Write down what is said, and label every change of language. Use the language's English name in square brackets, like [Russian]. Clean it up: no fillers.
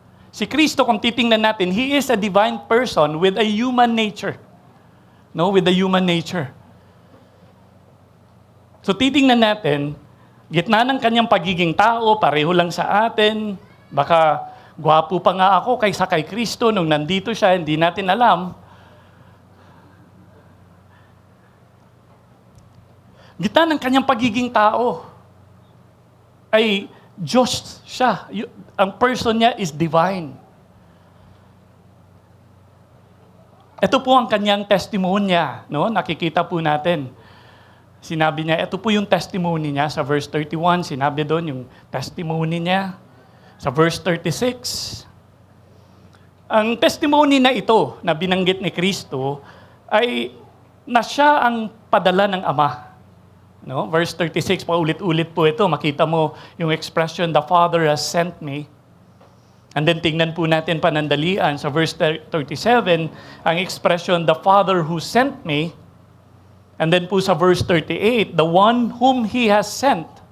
[English] Si Kristo, [Filipino] kung titingnan natin, [English] He is a divine person with a human nature. No, with the human nature. [Filipino] So titingnan natin, gitna ng kanyang pagiging tao, pareho lang sa atin, baka gwapo pa nga ako kaysa kay Kristo nung nandito siya, hindi natin alam. Gitna ng kanyang pagiging tao, ay Diyos siya. Ang person niya [English] is divine. [Filipino] Ito po ang kanyang testimonya, no? Nakikita po natin. Sinabi niya, ito po yung testimony niya sa verse 31. Sinabi doon yung testimony niya. Sa verse 36, ang testimony na ito na binanggit ni Kristo ay na siya ang padala ng Ama. No? Verse 36, paulit-ulit po ito. Makita mo yung expression, [English] the Father has sent me. [Filipino] And then tingnan po natin panandalian sa verse 37, ang expression, [English] the Father who sent me. And then po sa verse 38, the one whom He has sent.